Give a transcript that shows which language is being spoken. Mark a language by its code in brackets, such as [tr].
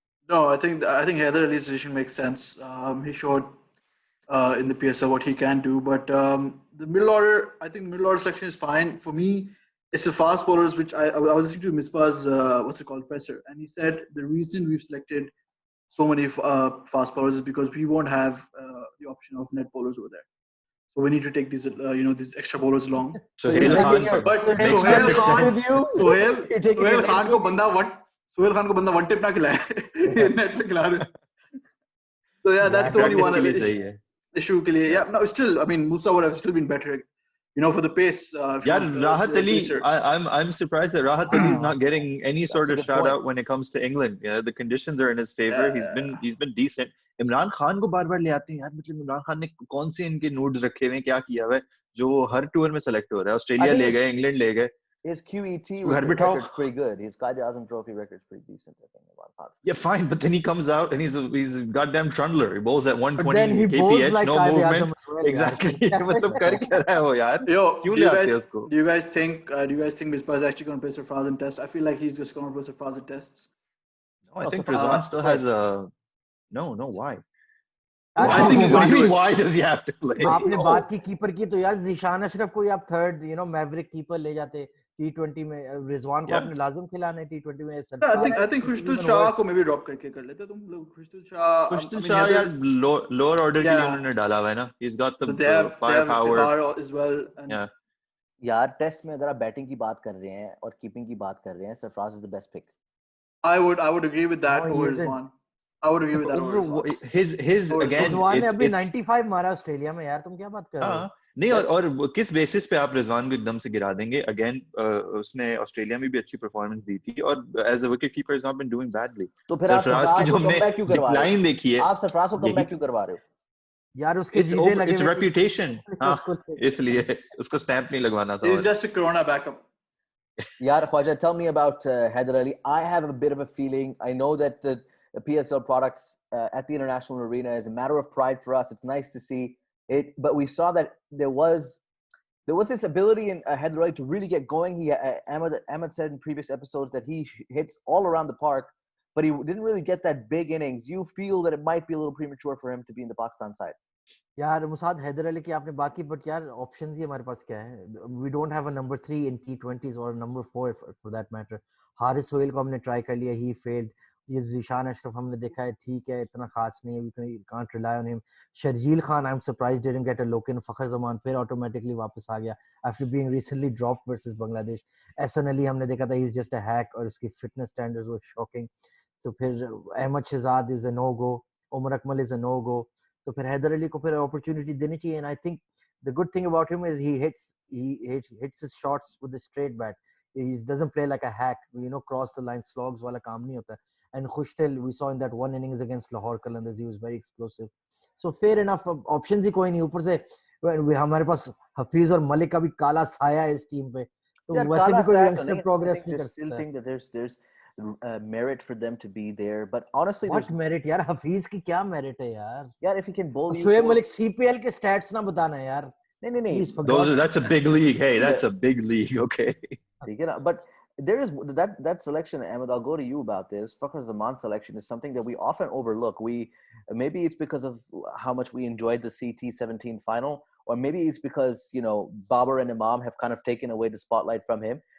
[en] No, I think Haider Ali's decision makes sense. He showed in the PSL what he can do, but the middle order, I think the middle order section is fine. For me, it's the fast bowlers, which I was listening to Misbah's presser, and he said the reason we've selected so many fast bowlers is because we won't have the option of net bowlers over there. So we need to take these, these extra bowlers along. Sohail Khan, [hi] but Sohail Khan को बंदा one tip ना खिलाए, net पे खिला रहे. [en] So yeah, that's the only one issue के लिए. Yeah, no, still, I mean, Musa would have still been better, for the pace. Yeah, Rahat Ali, I'm surprised that Rahat Ali is not getting any sort of shout out when it comes to England. Yeah, the conditions are in his favor. He's been decent. [hi] Imran Khan को बार-बार ले आते हैं यार, मतलब इमरान खान ने कौन से इनके नोट्स रखे हुए हैं, क्या किया हुआ है जो हर टूर में सेलेक्ट हो रहा है. ऑस्ट्रेलिया ले गए, इंग्लैंड ले गए. [en] His QET record's pretty good. His Qaid-e-Azam Trophy record's pretty decent, I think. Yeah, fine, but then he comes out and he's a goddamn trundler. He bowls at 120 kph, like no movement. Well, exactly. [hi] मतलब कर क्या रहा है वो यार? क्यों ले आते हैं उसको? [en] Do you guys think Misbah is actually going to play Sarfraz in test? I feel like he's just going to play Sarfraz in tests. No, I think Rizwan still has a no. Why? I think he's going to. Why does he have to play? [hi] आपने बात की keeper की तो यार ज़ीशान अशरफ को आप third Maverick keeper ले जाते T20 में. रिजवान को आपने लाजम खिलाना है T20 में. [en] I think [hi] खुशदिल शाह को maybe drop करके कर लेते तुम लोग. खुशदिल शाह यार lower order के लिए उन्होंने डाला हुआ है ना. [en] He's got the firepower as well. Yeah. [hi] यार टेस्ट में अगर आप बैटिंग की बात कर रहे हैं और कीपिंग की बात कर रहे हैं, Sarfaraz [en] is the best pick. I would agree with that over Rizwan. I would agree with that over his again. [hi] Rizwan ने अभी 95 मारा ऑस्ट्रेलिया में यार, तुम क्या बात कर रहे हो? नहीं, और किस बेसिस पे आप रिजवान को एकदम से गिरा देंगे? अगेन उसने ऑस्ट्रेलिया में भी अच्छी परफॉर्मेंस दी थी और [en] As a wicket keeper is not been doing badly. [hi] तो फिर आप सरफराज को कमबैक क्यों करवा रहे हो? लाइन देखिए, आप सरफराज को कमबैक क्यों करवा रहे हो यार? उसके जीजे लगे, [en] It's reputation. [hi] इसलिए उसको स्टैंप नहीं लगवाना था. [en] He's just a corona backup. यार Khwaja, tell me about Haider Ali. I have a bit of a feeling. I know that the PSL products at the international arena is a matter of pride for us. It's nice to see it, but we saw that there was this ability in Haider Ali to really get going. Ahmed said in previous episodes that he hits all around the park, but he didn't really get that big innings. You feel that it might be a little premature for him to be in the Pakistan side? [hi] यार Mossad Haider Ali की आपने बात की, but यार options ही हमारे पास क्या है? [en] We don't have a number 3 in T20s और number 4 for that matter. [hi] Haris Sohail को हमने ट्राई कर लिया, [en] He failed. [hi] ये ज़ीशान अशरफ हमने देखा है, ठीक है, इतना खास नहीं है, [en] We can't rely on him. Sharjeel Khan, I am surprised didn't get a look in. Fakhar Zaman फिर automatically [hi] वापस आ गया [en] After being recently dropped versus Bangladesh. Ehsan Ali [hi] हमने देखा था, [en] He is just a hack और उसकी fitness standards were shocking. तो फिर Ahmed Shehzad is a no go, Umar Akmal is a no go. [hi] तो फिर हैदर अली को फिर अपॉर्चुनिटी देनी चाहिए. [en] And I think the good thing about him is he hits his shots with a straight bat. He doesn't play like a hack, cross the line slogs [hi] वाला काम नहीं होता. [en] And Khushtil, we saw in that one innings against Lahore Qalandars, he was very explosive. So fair enough, options [hi] ही कोई नहीं. ऊपर से हमारे पास हफीज और मलिक का भी काला साया है इस टीम पे, तो वैसे भी कोई यंगस्टर प्रोग्रेस नहीं कर सकता. [en] Still think that there's merit for them to be there, but honestly, what merit यार? [hi] हफीज की क्या merit है यार? [en] यार if he can bowl you, [hi] Shoaib Malik CPL के stats ना बताना यार. नहीं. [en] That's a big league. Hey, that's a big league. Okay. But there is that selection, Ahmed. I'll go to you about this. Fakhar Zaman selection is something that we often overlook. Maybe it's because of how much we enjoyed the CT17 final, or maybe it's because Babar and Imam have kind of taken away the spotlight from him.